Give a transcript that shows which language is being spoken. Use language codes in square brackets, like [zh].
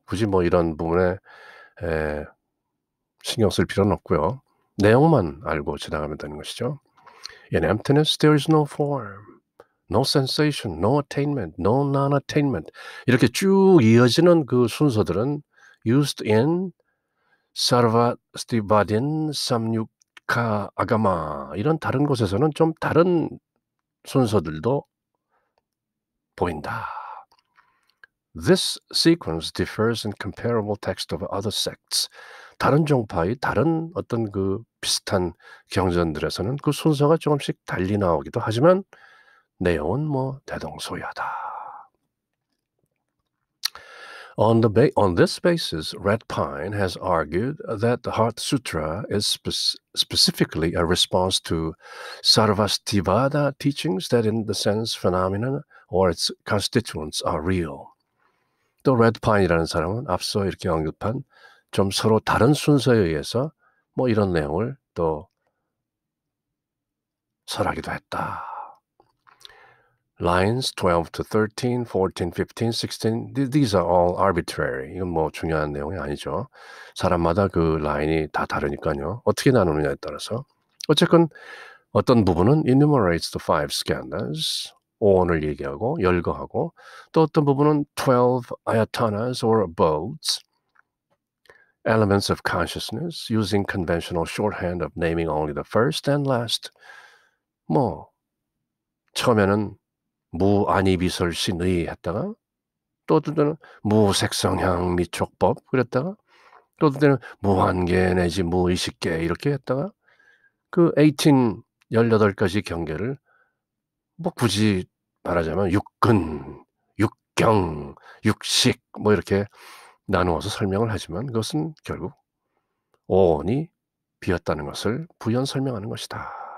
[ko] 굳이 뭐 이런 부분에 에 신경 쓸 필요는 없고요. 내용만 알고 지나가면 되는 것이죠. [en] In emptiness there is no form, no sensation, no attainment, no non-attainment. [ko] 이렇게 쭉 이어지는 그 순서들은 [en] used in [ko] 사르바스티바딘 삼육카 아가마 이런 다른 곳에서는 좀 다른 순서들도 보인다. [en] This sequence differs in comparable text of other sects. [ko] 다른 종파의 다른 어떤 그 비슷한 경전들에서는 그 순서가 조금씩 달리 나오기도 하지만 내용은 뭐 대동소이하다. [en] On this basis, Red Pine has argued that the Heart Sutra is specifically a response to Sarvastivada teachings that in the sense phenomena or its constituents are real. [ko] 또 Red Pine이라는 사람은 앞서 이렇게 언급한 좀 서로 다른 순서에 의해서 뭐 이런 내용을 또 설하기도 했다. [en] Lines 12 to 13, 14, 15, 16, these are all arbitrary. [ko] 이건 뭐 중요한 내용이 아니죠. 사람마다 그 라인이 다 다르니까요. 어떻게 나누느냐에 따라서. 어쨌건 어떤 부분은 [en] enumerates the five skandhas, [ko] 오온을 얘기하고 열거하고 또 어떤 부분은 [en] 12 ayatanas or abodes, elements of consciousness, using conventional shorthand of naming only the first and last. [ko] 뭐 처음에는 무아니비설신의 했다가 또 어떤 때는 무색성향 미촉법 그랬다가 또 어떤 때는 무한계 내지 무의식계 이렇게 했다가 그 18가지 경계를 뭐 굳이 말하자면 육근, 육경, 육식 뭐 이렇게 나누어서 설명을 하지만 그것은 결국 오온이 비었다는 것을 부연 설명하는 것이다.